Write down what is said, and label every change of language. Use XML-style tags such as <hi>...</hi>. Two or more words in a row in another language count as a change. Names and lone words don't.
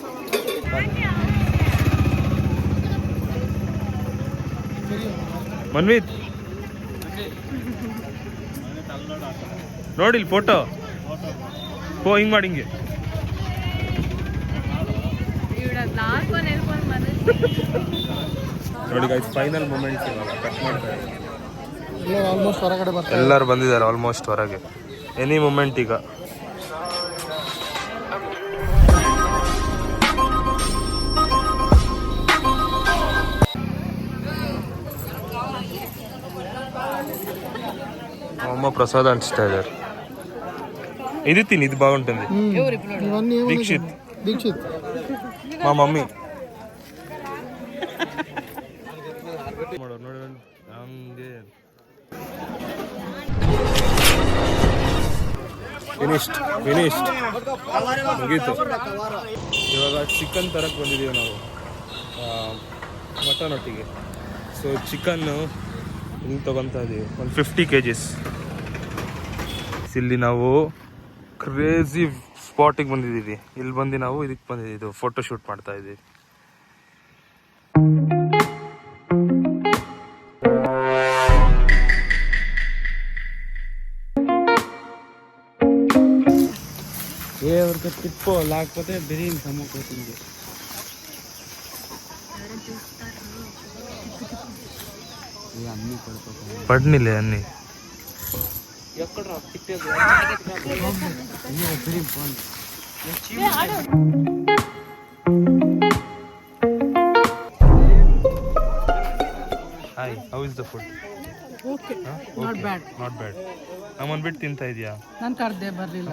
<kn>ಮನ್ವಿತ್ ನೋಡಿ ಫೋಟೋ ಹಿಂಗ್ ಮಾಡಿ ಹಿಂಗೆ ನೋಡಿ ಗೈಸ್,</kn> <en>final moments</en> <kn>ಕಟ್ ಮಾಡ್ತಾರೆ. ಆಲ್ಮೋಸ್ಟ್ ಹೊರಗಡೆ ಬರ್ತಾರೆ. ಎಲ್ಲರೂ ಬಂದಿದ್ದಾರೆ ಆಲ್ಮೋಸ್ಟ್ ಹೊರಗೆ.</kn> <en>any moment</en> <kn>ಈಗ.</kn> <te>అమ్మ ప్రసాద్ అంటిస్తా ఇదారు ఇది తిని ఇది బాగుంటుంది దీక్షిత్ మా మమ్మీ</te> <kn>ಫಿನಿಶ್ಡ್ ಮುಗೀತು. ಇವಾಗ ಚಿಕನ್ ತರಕ್ಕೆ ಬಂದಿದ್ದೀವಿ ನಾವು ಮಟನ್ ಒಟ್ಟಿಗೆ. ಸೊ ಚಿಕನ್ನು ಇಲ್ಲಿ ತೊಗೊತಾ ಇದ್ದೀವಿ ಒಂದು 50 kgs. ಇಲ್ಲಿ ನಾವು</kn> <en>crazy spotige</en> <kn>ಬಂದಿದ್ದೀವಿ. ಇಲ್ಲಿ ಬಂದು ನಾವು ಇದಕ್ಕೆ ಬಂದಿದ್ದೀವಿ,</kn> <en>photo shoot</en> <kn>ಮಾಡ್ತಾ ಇದ್ದೀವಿ.</kn> <te>ఎవరికి తిప్పో లేకపోతే బిర్యానీ సమ్ముకోతుంది. అన్నీ పడినిలే అన్నీ ఎక్కడ తిట్టేది</te> <en>Hi, how is the food? OK, not bad.</en> <kn>ನಮ್ಮನ್ ಬಿಟ್ಟು ತಿಂತಾ ಇದೆಯಾ? ನಾನು ಕರ್ದೆ ಬರಲಿಲ್ಲ.</kn>